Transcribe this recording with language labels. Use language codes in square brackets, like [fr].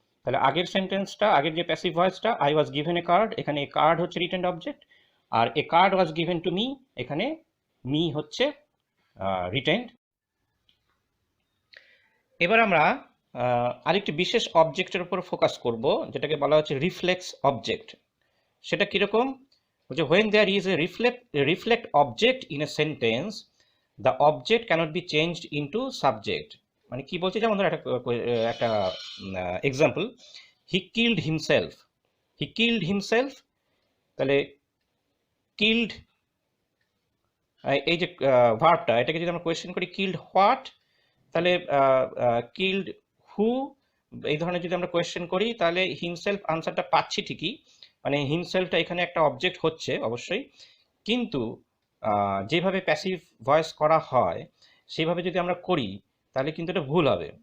[bn] তাহলে আগের সেন্টেন্সটা, আগের যে প্যাসিভ ভয়েসটা [en] I was given a card, [bn] এখানে এ কার্ড হচ্ছে retained object, আর [en] a card was given to me, [bn] এখানে মি হচ্ছে রিটেইনড। এবার আমরা আরেকটি বিশেষ অবজেক্টের উপর ফোকাস করব, যেটাকে বলা হচ্ছে রিফ্লেক্স অবজেক্ট। সেটা কিরকম? যে [en] when there is a reflect object in a sentence, the object cannot be changed into subject। [bn] মানে কি বলছে, যেমন ধরো একটা example, [en] he killed himself, he killed himself, [bn] তাহলে কিল্ড, এই যে ভার্বটা, এটাকে যদি আমরা কোয়েশ্চেন করি [en] killed what, [bn] তাহলে [en] killed who, [bn] এই ধরনের যদি আমরা কোয়েশ্চেন করি তাহলে হিমসেলফ আনসারটা পাচ্ছি ঠিকই, মানে হিমসেলফটা এখানে একটা অবজেক্ট হচ্ছে অবশ্যই, কিন্তু যেভাবে প্যাসিভ ভয়েস করা হয় সেইভাবে যদি আমরা করি তাহলে কিন্তু এটা ভুল হবে।